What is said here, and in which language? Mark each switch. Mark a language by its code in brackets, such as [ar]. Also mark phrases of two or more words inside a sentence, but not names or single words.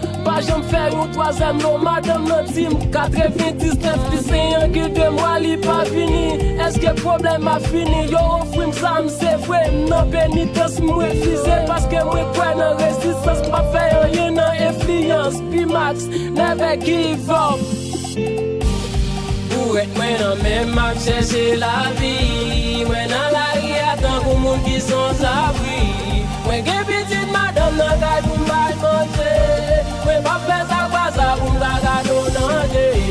[ht] Pa janm fè yon twazyèm, non, madanm nan di m. Katrevendiznèf plis en ki de mwa li pa vini. Èske pwoblèm a fini? Yo ofri m sa, m se vre. M nan penitans, m refize. Paske mwen kwè nan rezistans, m pa fè anyen nan enfliyans. Pi max, [en] Never give up. [ht] Pou èt mwen nan men m ap chèche lavi. Mwen nan lari a tankou moun ki sans abri. Mwen gen pitit madanm nan kay pou m bay manje. Mwen pa fè sa kwa sa pou m ba gado nan je.